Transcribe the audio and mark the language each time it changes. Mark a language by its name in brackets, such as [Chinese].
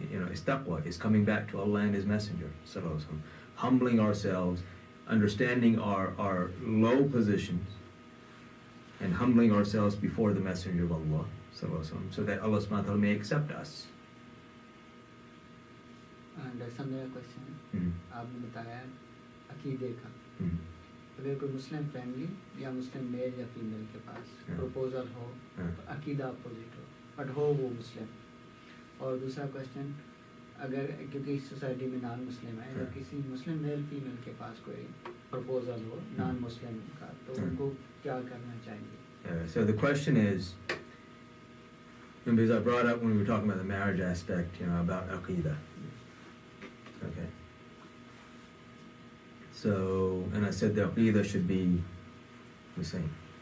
[English] It's taqwa, it's coming back to Allah and His Messenger, sallallahu alaihi wasallam, humbling ourselves, understanding our low positions, and humbling ourselves before the Messenger of Allah, sallallahu alaihi wasallam, so that Allah subhanahu wa ta'ala may accept us. And another question, [Hindi] आपने बताया अकीदे का, अगर कोई Muslim family या मुस्लिम mail या female के पास proposal हो, अकीदा अपोजिट हो, बट हो वो मुस्लिम. और दूसरा क्वेश्चन, अगर क्योंकि सोसाइटी में नॉन मुस्लिम है, अगर किसी मुस्लिम मेल फीमेल के पास कोई प्रपोजल हो नॉन मुस्लिम का, तो उनको क्या करना चाहिए? [English] So the question is, because I brought up when we were talking about the marriage aspect, about aqidah. Okay. So, and I said the aqidah should be the same.